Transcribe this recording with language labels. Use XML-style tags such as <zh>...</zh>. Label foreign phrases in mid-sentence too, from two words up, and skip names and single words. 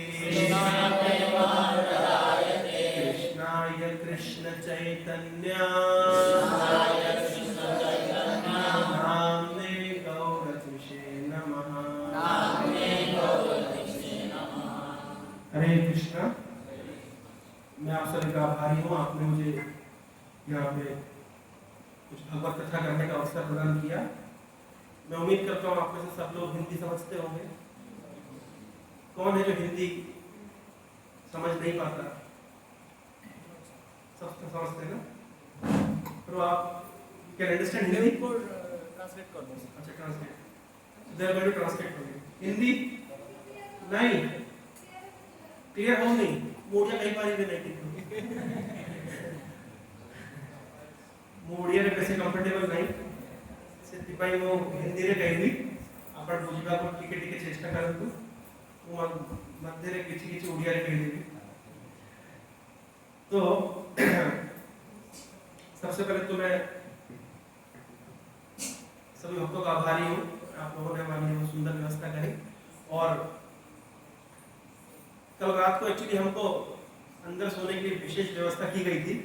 <sa>कृष्णाय कृष्ण चैतन्य नाम्ने गौरतुषे नमः हरे कृष्णा।</sa> <hi>मैं आप सभी का आभारी हूँ, आपने मुझे यहाँ पे कुछ भगवत कथा करने का अवसर प्रदान किया। मैं उम्मीद करता हूँ आप में से सब लोग हिंदी समझते होंगे। कौन है जो हिंदी समझ नहीं पाता? सब तो समझते हैं ना? तो आप</hi> <en>can understand Hindi?</en> <hi>ट्रांसलेट कर दो। अच्छा, ट्रांसलेट।</hi> <en>they are going to translate for you.</en> <hi>हिंदी नहीं क्लियर हो नहीं, मोड़िया कई बार भी नहीं मोड़िया कैसे कंफर्टेबल नहीं</hi> <or>ସେଥିପାଇଁ ମୁଁ ହିନ୍ଦୀରେ କହିବି, ଆପଣ ବୁଝିବାକୁ ଟିକେ ଟିକେ ଚେଷ୍ଟା କରନ୍ତୁ। ମୁଁ ମଧ୍ୟରେ କିଛି କିଛି ଓଡ଼ିଆରେ କହିଦେବି।</or> <hi>तो सबसे पहले तो मैं सभी भक्तों का आभारी हूँ, आप लोगों ने हमारी लिए सुंदर व्यवस्था करी। और कल रात को एक्चुअली हमको अंदर सोने के लिए विशेष व्यवस्था की गई थी।</hi>